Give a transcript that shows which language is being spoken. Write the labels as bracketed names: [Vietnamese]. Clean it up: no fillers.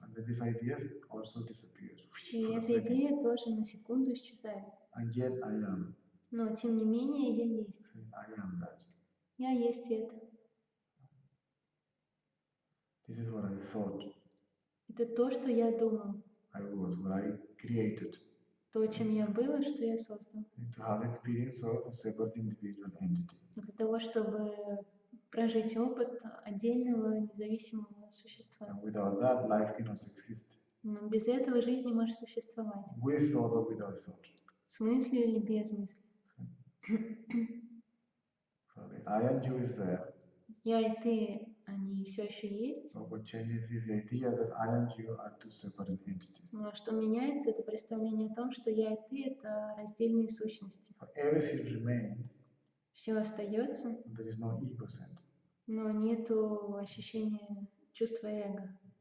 [English] And then this idea also disappears. [Russian] И эта идея тоже на секунду исчезает. [English] And yet I am. [Russian] Но тем не менее я есть. [English] I am that. [Russian] Я есть это. [English] This is what I thought [Russian] Это то, что я думал. [English] I was, what I created. [Russian] То, чем я был и что я создал. [English] And to have the experience of a separate individual entity. [Russian] Для того, чтобы прожить опыт отдельного независимого существа. [English] And without that, life cannot exist. [Russian] Но без этого жизнь не может существовать. [English] With thought or without thought. [Russian] С мыслью или без мысли. [English] So the I and you is there. [Russian] Я и ты, они все еще есть. [English] So what changes is the idea that I and you are two separate entities. [Russian] Но что меняется, это представление о том, что я и ты — это раздельные сущности. [English] So everything remains, [Russian] Все остается, [English] there is no ego sense. [Russian] но нету ощущения чувства эго.